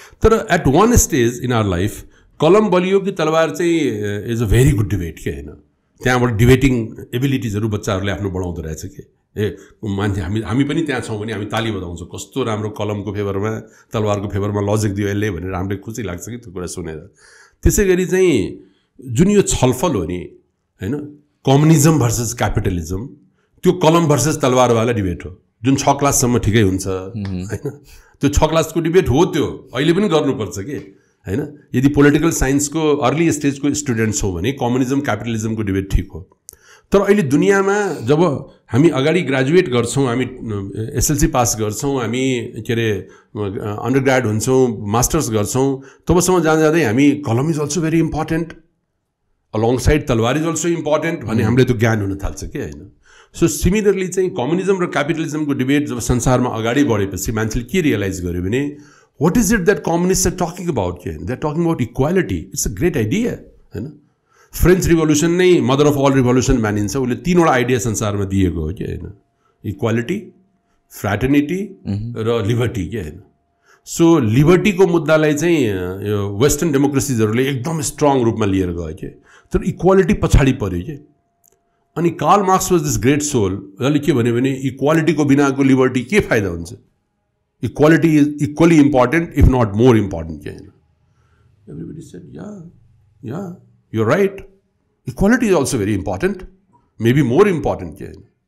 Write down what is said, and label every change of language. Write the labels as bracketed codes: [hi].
[en] तर at one stage in our life [ne] कलम बलियो कि तलवार चाहिँ [en] Is a very good debate के, होइन। [ne] त्यहाँबाट डिबेटिङ एबिलिटिजहरू बच्चाहरूले आफ्नो बढाउँदो रहेछ कि मान्छे हामी पनि त्यहाँ छौँ भने हामी ताली बजाउँछौँ, कस्तो राम्रो कलमको फेभरमा तलवारको फेभरमा लजिक दियो यसले भनेर हामीलाई खुसी लाग्छ कि त्यो कुरा सुनेर। त्यसै गरी चाहिँ जुन यो छलफल हो नि, होइन, कम्युनिजम भर्सेस क्यापिटलिजम, त्यो कलम भर्सेस तलवारवाला डिबेट हो, जुन 6 क्लाससम्म ठिकै हुन्छ, होइन। त्यो 6 क्लासको डिबेट हो, त्यो अहिले पनि गर्नुपर्छ कि, होइन। यदि पोलिटिकल साइन्सको अर्ली स्टेजको स्टुडेन्ट्स हो भने कम्युनिजम क्यापिटलिजमको डिबेट ठिक हो। तर अहिले दुनियाँमा जब हामी अगाडि ग्रेजुएट गर्छौँ, हामी एसएलसी पास गर्छौँ, हामी के अरे अन्डरग्रेड हुन्छौँ, मास्टर्स गर्छौँ, तबसम्म जाँदै हामी [en] कलम is also very important, alongside तलवार is also important [ne] भन्ने हामीलाई त्यो ज्ञान हुन थाल्छ कि, होइन। सो सिमिलरली चाहिँ कम्युनिजम र क्यापिटलिजमको डिबेट जब संसारमा अगाडि बढेपछि मान्छेले के रियलाइज गर्यो भने [en] what is it that communists are talking about here? They're talking about equality. It's a great idea, होइन। [ne] फ्रेन्च रिभोल्युसन नै मदर अफ अल रिभोल्युसन मानिन्छ, उसले 3वटा आइडिया संसारमा दिएको हो कि, होइन, इक्वालिटी, फ्र्याटर्निटी र लिबर्टी के, होइन। सो लिबर्टीको मुद्दालाई चाहिँ यो वेस्टर्न डेमोक्रेसिजहरूले एकदम स्ट्रङ रूपमा लिएर गयो कि, तर इक्वालिटी पछाडि पऱ्यो कि। अनि [en] Karl Marx was this great soul, [ne] जसले के भन्यो भने इक्वालिटीको बिनाको लिबर्टी के फाइदा हुन्छ, [en] equality is equally important if not more important [ne] के, होइन। [en] Everybody said yeah you're right, equality is also very important, maybe more important के, होइन।